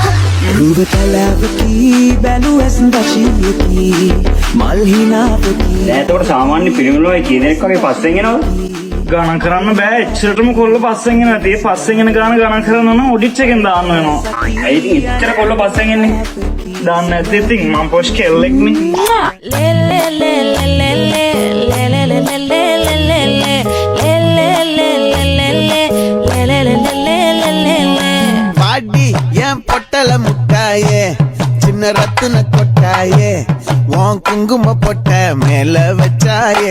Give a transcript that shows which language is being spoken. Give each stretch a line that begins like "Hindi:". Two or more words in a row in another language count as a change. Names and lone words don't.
Sinhala: රුවතලාවකි බැලු ඇස් දශියකි මල් හිනාවකි දැන් එතකොට සාමාන්‍ය පිරිමිල වයි කී දෙනෙක් වගේ පස්සෙන් එනවද? ගණන් කරන්න බෑ එච්චරටම කොල්ල පස්සෙන් එන ඇති. පස්සෙන් එන ගණන් කරනවා නම් ඔඩිච් එකෙන් දාන්න වෙනවා. ඇයි ඉතින් එච්චර කොල්ල පස්සෙන් එන්නේ? දාන්න නැති ඉතින් මම පොෂ් කෙල්ලෙක්නේ.
Tamil: பாடி என் பொட்டல முட்டாயே சின்ன ரத்தின கொட்டாயே உன் குங்கும பொட்ட மேல வச்சாயே